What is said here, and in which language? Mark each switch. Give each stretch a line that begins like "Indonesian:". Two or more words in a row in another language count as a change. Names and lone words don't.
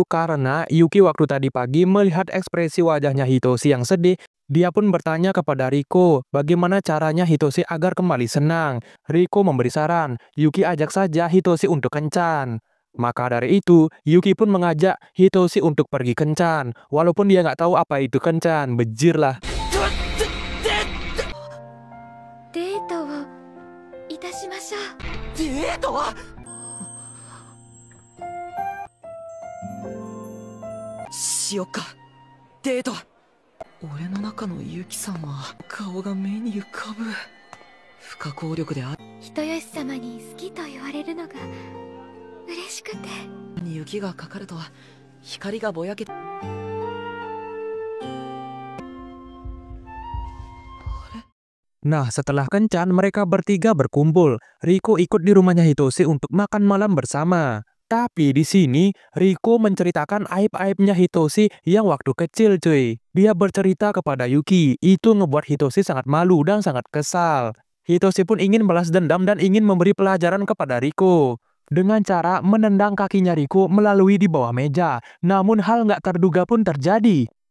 Indonesian: Karena Yuki waktu tadi pagi melihat ekspresi wajahnya Hitoshi yang sedih, dia pun bertanya kepada Riko, bagaimana caranya Hitoshi agar kembali senang. Riko memberi saran, Yuki ajak saja Hitoshi untuk kencan. Maka dari itu, Yuki pun mengajak Hitoshi untuk pergi kencan. Walaupun dia nggak tahu apa itu kencan, bejir lah.
Japanese: デートをいたしましょう。デートはしよっか。デート。俺の中のユキさんは顔が目に浮かぶ。不可抗力で人吉様に好きと言われるのが嬉しくて。雪がかかると光がぼやけて。
Indonesian: Nah, setelah kencan, mereka bertiga berkumpul. Riko ikut di rumahnya Hitoshi untuk makan malam bersama. Tapi di sini, Riko menceritakan aib-aibnya Hitoshi yang waktu kecil, cuy. Dia bercerita kepada Yuki. Itu ngebuat Hitoshi sangat malu dan sangat kesal. Hitoshi pun ingin balas dendam dan ingin memberi pelajaran kepada Riko. Dengan cara menendang kakinya Riko melalui di bawah meja. Namun hal nggak terduga pun terjadi.